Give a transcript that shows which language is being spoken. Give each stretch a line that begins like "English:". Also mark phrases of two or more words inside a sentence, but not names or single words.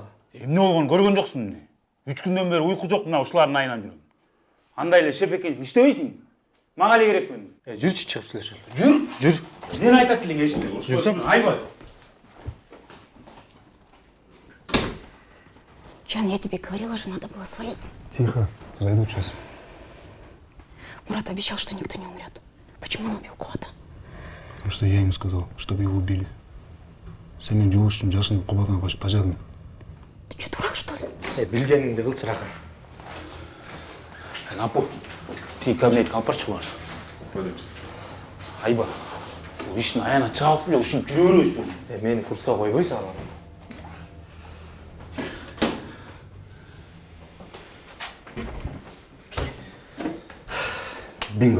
Kyrgyz: Эмне болгонун көргөн жоксуң эмне? 3 күндөн бери уйку жок мына ушулардын айынан жүрөм. Андай эле шеф экенсиң, иштебейсиң. Мага эле керек мен. Жүрчү чыгып сүйлөшөлү. Жүр. Эмнени айтат элең эшитпей? Жүрсөм. Айба. Жан,
Russian: я тебе говорила же, надо было свалить. Тихо, зайду сейчас. Мурат обещал, что никто не умрет. Почему он убил Куата? Потому что я ему сказал, чтобы его убили.
Kyrgyz: Сен жол үчүн жашынып кубатына качып тажадым.
Russian: Ты что, дурак, что ли?
Kyrgyz: Билгениңди кылчы, Раха. Апу, тиги кабинетке алып барчы булар. Айба, бул иштин аягына чыга алсып эле ушинтип жүрө беребизби? Мени курска койбойсуң ага. Бинго.